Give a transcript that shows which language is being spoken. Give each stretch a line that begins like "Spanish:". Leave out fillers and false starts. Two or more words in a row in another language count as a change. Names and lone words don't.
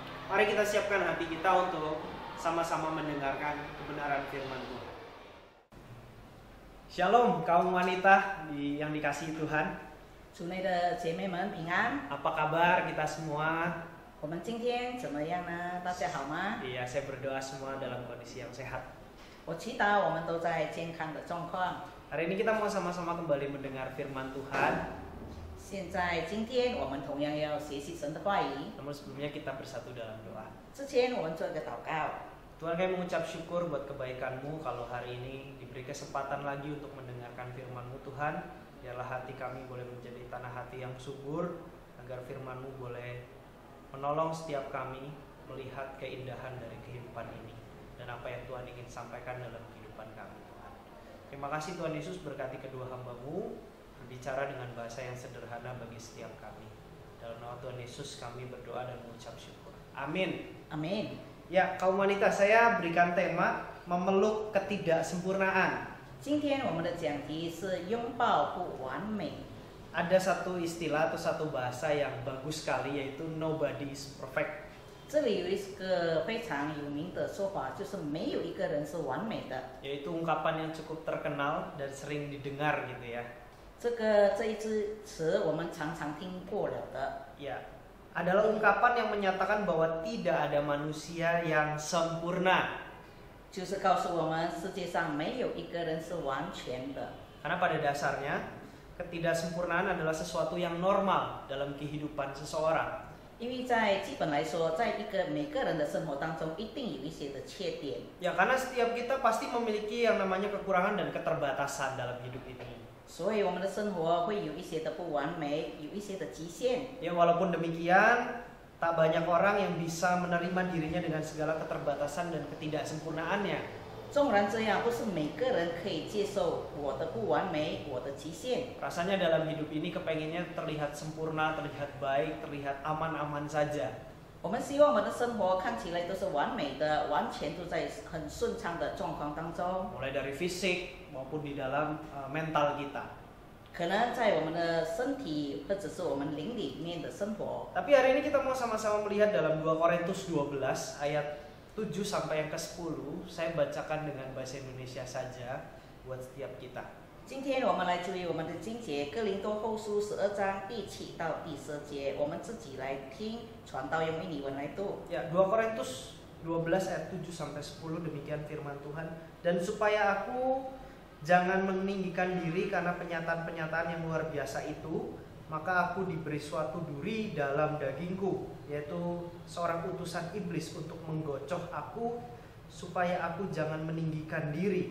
Indonesian: Mari kita siapkan hati kita untuk sama-sama mendengarkan kebenaran firman Tuhan. Shalom kaum wanita yang dikasihi Tuhan.
Chinese: 主内的姐妹们平安。
Indonesian: Apa kabar kita semua?
Chinese: 我们今天怎么样呢？大家好吗？
Indonesian: Iya, saya berdoa semua dalam kondisi yang sehat.
Chinese: 我祈祷我们都在健康的状况。
Indonesian: Hari ini kita mau sama-sama kembali mendengar firman Tuhan.
Chinese: 现在今天我们同样要学习神的话语。
Indonesian: Namun sebelumnya kita bersatu dalam doa.
Chinese: 之前我们做一个祷告。
Indonesian: Tuhan, kami mengucap syukur buat kebaikan-Mu kalau hari ini diberi kesempatan lagi untuk mendengarkan firman-Mu Tuhan. Biarlah hati kami boleh menjadi tanah hati yang subur, agar firman-Mu boleh menolong setiap kami melihat keindahan dari kehidupan ini dan apa yang Tuhan ingin sampaikan dalam kehidupan kami, Tuhan. Terima kasih Tuhan Yesus, berkati kedua hamba-Mu, berbicara dengan bahasa yang sederhana bagi setiap kami. Dalam nama Tuhan Yesus kami berdoa dan mengucap syukur. Amin. Amin. Ya, kaum wanita, saya berikan tema memeluk ketidaksempurnaan.
Chinese: 今天我们的讲题是拥抱不完美。
Indonesian: Ada satu istilah atau satu bahasa yang bagus sekali, yaitu
English: nobody is perfect.
Chinese: 这里有一个非常有名的说法，就是没有一个人是完美的。
Indonesian: Yaitu ungkapan yang cukup terkenal dan sering didengar gitu ya.
Chinese: 这一支词我们常常听过了的。
Indonesian: Ya, adalah ungkapan yang menyatakan bahwa tidak ada manusia yang sempurna.
Chinese: 就是告诉我们世界上没有一个人是完全的。
Indonesian: Karena pada dasarnya ketidaksempurnaan adalah sesuatu yang normal dalam kehidupan seseorang.
Chinese: 因为在基本来说，在每个人的生活当中，一定有一些的缺点。
Indonesian: Ya, karena setiap kita pasti memiliki yang namanya kekurangan dan keterbatasan dalam hidup ini.
Chinese: 所以我们的生活会有一些的不完美，有一些的极限。
Indonesian: Ya, walaupun demikian, tak banyak orang yang bisa menerima dirinya dengan segala keterbatasan dan ketidaksempurnaannya.
Chinese: 纵然这样，不是每个人可以接受我的不完美，我的极限。
Indonesian: Rasanya dalam hidup ini kepengennya terlihat sempurna, terlihat baik, terlihat aman-aman saja.
Chinese: 我们希望我们的生活看起来都是完美的，完全都在很顺畅的状况当中。
Indonesian: Mulai dari fisik maupun di dalam mental kita.
Chinese: 可能在我们的身体或者是我们灵里面的生活。
Indonesian: Tapi hari ini kita mau sama-sama melihat dalam 2 Korintus 12 ayat 7 sampai yang ke-10. Saya bacakan dengan bahasa Indonesia saja buat setiap kita.
Chinese: 今天我们来注意我们的经节，哥林多后书12章第7到第10节，我们自己来听传道用印尼文来读。
Indonesian: Ya, 2 Korintus 12 ayat 7 sampai 10, demikian firman Tuhan. Dan supaya aku jangan meninggikan diri karena penyataan-penyataan yang luar biasa itu, maka aku diberi suatu duri dalam dagingku, yaitu seorang utusan iblis untuk menggocoh aku, supaya aku jangan meninggikan diri.